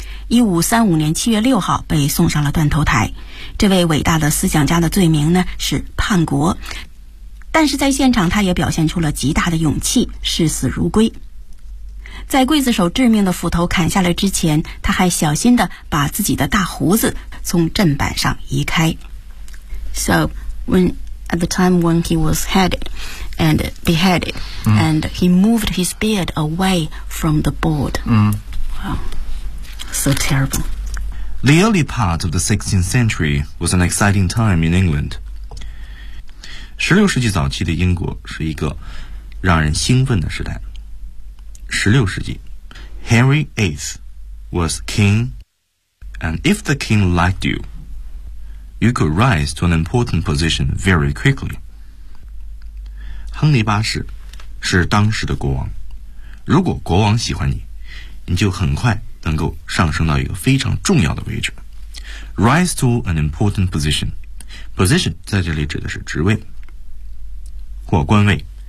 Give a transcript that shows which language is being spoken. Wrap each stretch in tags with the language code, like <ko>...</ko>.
<zh>1535年7月6号被送上了断头台。这位伟大的思想家的罪名呢，是叛国。但是在现场他也表现出了极大的勇气，视死如归。在刽子手致命的斧头砍下来之前，他还小心地把自己的大胡子从砧板上移开。</zh> <en>So, when at the time when he was headed and beheaded,and he moved his beard away from the board. Wow, so terrible. The early part of the 16th century was an exciting time in England.</en> <zh>16世纪早期的英国是一个让人兴奋的时代。 16世纪</zh> <en>Henry VIII was king, and if the king liked you,You could rise to an important position very quickly.</en> <zh>亨利八世是当时的国王。如果国王喜欢你，你就很快能够上升到一个非常重要的位置。</zh> <en>Rise to an important position.</en> <zh>Position 在这里指的是职位或官位。</zh>